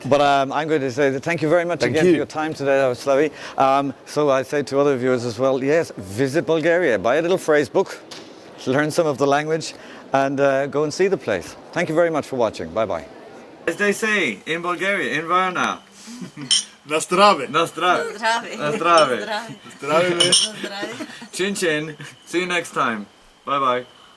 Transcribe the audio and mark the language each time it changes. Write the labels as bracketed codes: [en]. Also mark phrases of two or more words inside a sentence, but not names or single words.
[en] But I'm going to say that thank you very much again for your time today, Slavi. So I say to other viewers as well, yes, visit Bulgaria, buy a little phrase book, learn some of the language, and go and see the place. Thank you very much for watching. Bye-bye. As they say in Bulgaria, in Varna. [bg] На здраве. На здраве. На здраве. Zdravie. [en] Chin chin. See you next time. Bye-bye.